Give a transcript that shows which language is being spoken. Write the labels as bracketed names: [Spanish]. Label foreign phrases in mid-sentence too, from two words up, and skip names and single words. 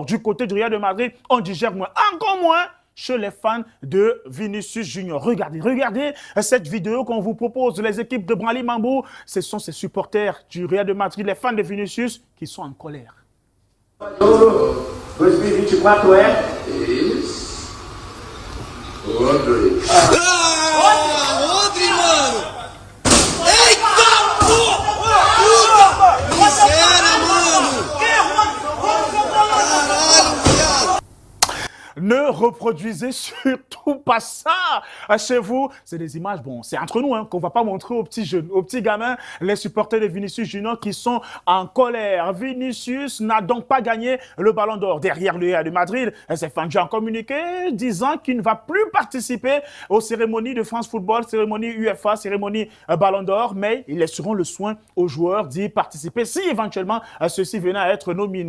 [French] Du côté du Real de Madrid, on digère moins, encore moins chez les fans de Vinicius Junior. Regardez cette vidéo qu'on vous propose. Les équipes de Branly Mambou, ce sont ces supporters du Real de Madrid, les fans de Vinicius, qui sont en colère. [Portuguese] 2024 is Rodri. Rodri, mano! Eita, porra! Puta! Miséria, mano! Caralho, viado! [French] Ne reproduisez surtout pas ça chez vous. C'est des images, bon, c'est entre nous, qu'on ne va pas montrer aux petits jeunes, aux petits gamins, les supporters de Vinicius Junior qui sont en colère. Vinicius n'a donc pas gagné le Ballon d'Or. Derrière le Real de Madrid, ses fans ont communiqué disant qu'il ne va plus participer aux cérémonies de France Football, cérémonie UEFA, cérémonie Ballon d'Or, mais ils laisseront le soin aux joueurs d'y participer si éventuellement ceux-ci venaient à être nominés.